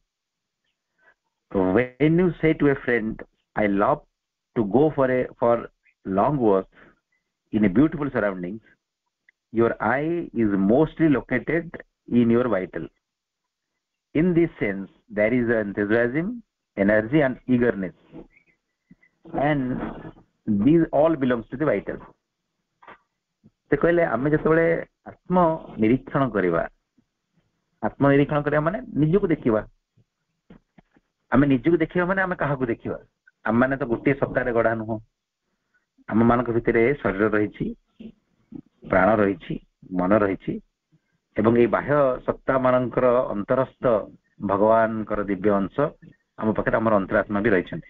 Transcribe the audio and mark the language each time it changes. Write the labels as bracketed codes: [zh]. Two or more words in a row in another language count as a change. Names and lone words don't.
[en] When you say to a friend, I love to go for long walks in a beautiful surroundings, your I is mostly located in your vital. In this sense, there is enthusiasm, energy and eagerness, and these all belongs to the vital. [or] ସେ କହିଲେ ଆମେ ଯେତେବେଳେ ଆତ୍ମ ନିରୀକ୍ଷଣ କରିବା ମାନେ ନିଜକୁ ଦେଖିବା। ଆମେ ନିଜକୁ ଦେଖିବା ମାନେ ଆମେ କାହାକୁ ଦେଖିବା? ଆମେ ମାନେ ତ ଗୋଟିଏ ସତ୍ତାରେ ଗଢା ନୁହଁ। ଆମ ମାନଙ୍କ ଭିତରେ ଶରୀର ରହିଛି, ପ୍ରାଣ ରହିଛି, ମନ ରହିଛି ଏବଂ ଏଇ ବାହ୍ୟ ସତ୍ତା ମାନଙ୍କର ଅନ୍ତରସ୍ଥ ଭଗବାନଙ୍କର ଦିବ୍ୟ ଅଂଶ ଆମ ପାଖରେ ଆମର ଅନ୍ତରାତ୍ମା ବି ରହିଛନ୍ତି।